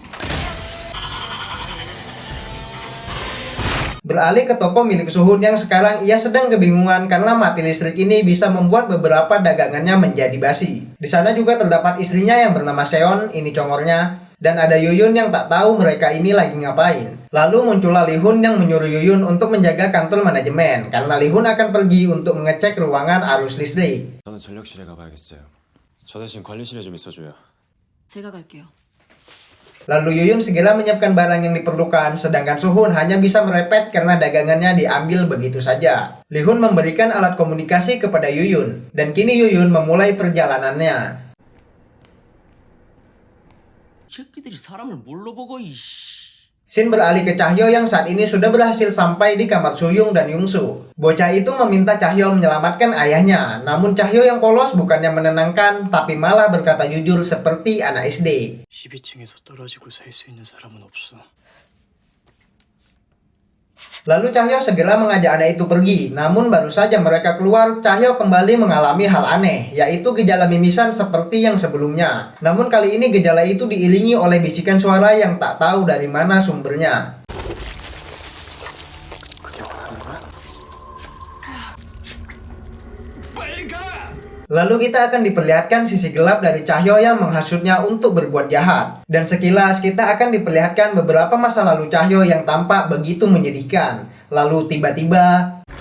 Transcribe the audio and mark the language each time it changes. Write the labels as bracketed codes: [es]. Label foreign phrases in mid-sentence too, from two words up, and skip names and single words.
[id] Beralih ke toko milik Suhun yang sekarang ia sedang kebingungan karena mati listrik ini bisa membuat beberapa dagangannya menjadi basi. Di sana juga terdapat istrinya yang bernama Seon, ini congornya, dan ada Yuyun yang tak tahu mereka ini lagi ngapain. Lalu muncullah Lihun yang menyuruh Yuyun untuk menjaga kantor manajemen karena Lihun akan pergi untuk mengecek ruangan arus listrik. [ko] 저는 전력실에 가봐야겠어요. 저 대신 관리실에 좀 있어줘요. 제가 갈게요. [id] Lalu Yuyun segera menyiapkan barang yang diperlukan, sedangkan Suhun hanya bisa merepet karena dagangannya diambil begitu saja. Li-hun memberikan alat komunikasi kepada Yuyun, dan kini Yuyun memulai perjalanannya. [ko] 새끼들이 사람을 뭘로 보고 [id] Shin beralih ke Chahyo yang saat ini sudah berhasil sampai di kamar Suyung dan Yungsu. Bocah itu meminta Chahyo menyelamatkan ayahnya, namun Chahyo yang polos bukannya menenangkan, tapi malah berkata jujur seperti anak SD. [ko] 12층에서 떨어지고 살 수 있는 사람은 없어. [id] Lalu Chahyo segera mengajak anak itu pergi, namun baru saja mereka keluar, Chahyo kembali mengalami hal aneh, yaitu gejala mimisan seperti yang sebelumnya. Namun kali ini gejala itu diiringi oleh bisikan suara yang tak tahu dari mana sumbernya. [ko] 그게 원하는 거야? [id] Lalu kita akan diperlihatkan sisi gelap dari Chahyo yang menghasutnya untuk berbuat jahat. Dan sekilas kita akan diperlihatkan beberapa masa lalu Chahyo yang tampak begitu menyedihkan. Lalu tiba-tiba...